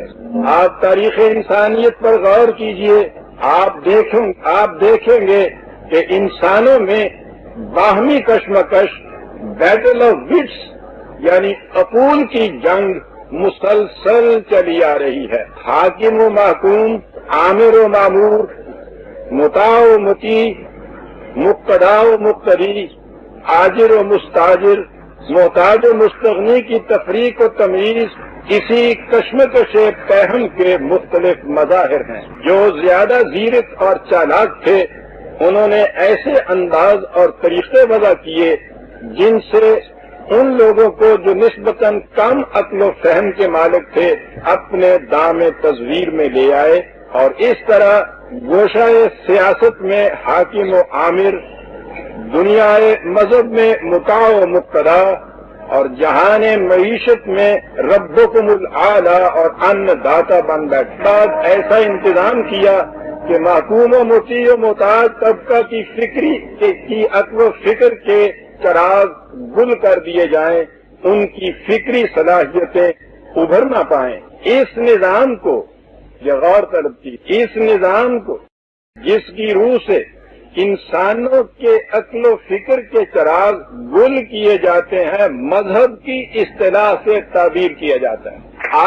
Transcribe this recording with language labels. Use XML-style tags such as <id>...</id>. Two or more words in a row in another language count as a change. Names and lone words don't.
<ur>آپ تاریخ انسانیت پر غور کیجئے، آپ دیکھیں گے کہ انسانوں میں باہمی کشمکش</ur> <en>battle of wits</en> <ur>یعنی عقول کی جنگ مسلسل چلی آ رہی ہے۔ حاکم و محکوم، آمر و مامور، مطاع و مطیع، مقتدا و مقتدی، آجر و مستاجر، محتاج و مستغنی کی تفریق و تمیز اسی کشمکش پہم کے مختلف مظاہر ہیں۔ جو زیادہ زیرک اور چالاک تھے انہوں نے ایسے انداز اور طریقے وضع کیے جن سے ان لوگوں کو جو نسبتاً کم عقل و فہم کے مالک تھے اپنے دام تزویر میں لے آئے، اور اس طرح گوشہ سیاست میں حاکم و عامر، دنیا مذہب میں مطاع و مقتدا، اور جہان معیشت میں</ur> <ar>ربکم الاعلی</ar> <ur>اور ان داتا بن بیٹھا۔ ایسا انتظام کیا کہ محکوم و مطیع و محتاج طبقہ کی عقل و فکر کے چراغ گل کر دیے جائیں، ان کی فکری صلاحیتیں ابھر نہ پائیں۔ اس نظام کو یہ غور طلب کی، اس نظام کو جس کی روح سے انسانوں کے عقل و فکر کے چراغ گل کیے جاتے ہیں، مذہب کی اصطلاح سے تعبیر کیا جاتا ہے۔</ur>